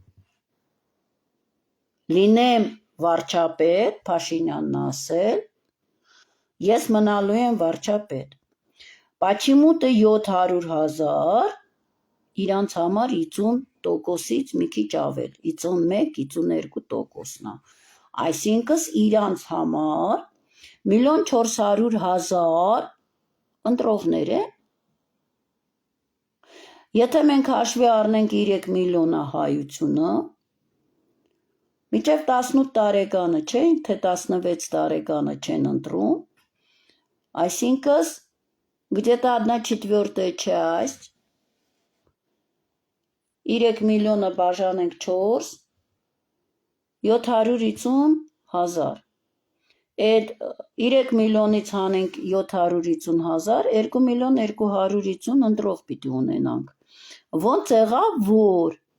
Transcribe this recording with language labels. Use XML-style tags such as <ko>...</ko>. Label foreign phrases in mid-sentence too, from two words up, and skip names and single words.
<hy>լինեմ վարչապետ, Փաշինյանն ասել, ես մնալու եմ վարչապետ, Պաչիմուտը 700,000 իրանց համար 50%-ից մի քիչ ավել, 51-52%-ն է, այսինքն իրանց համար 1,400,000 ընտրողներ են, եթե մենք հաշվի առնենք 3 միլիոնը հայությունը, Մինչև 18 տարեկանը չեն, թե 16 տարեկանը չեն ընտրում, այսինքն</hy> <ru>где-то 1/4 часть,</ru> <hy>3 միլիոնը բաժանենք 4, 750,000, այդ 3 միլիոնից հանենք 750,000, 2 միլիոն 250 ընտրող պիտի ունենանք, ոնց եղավ, որ</hy>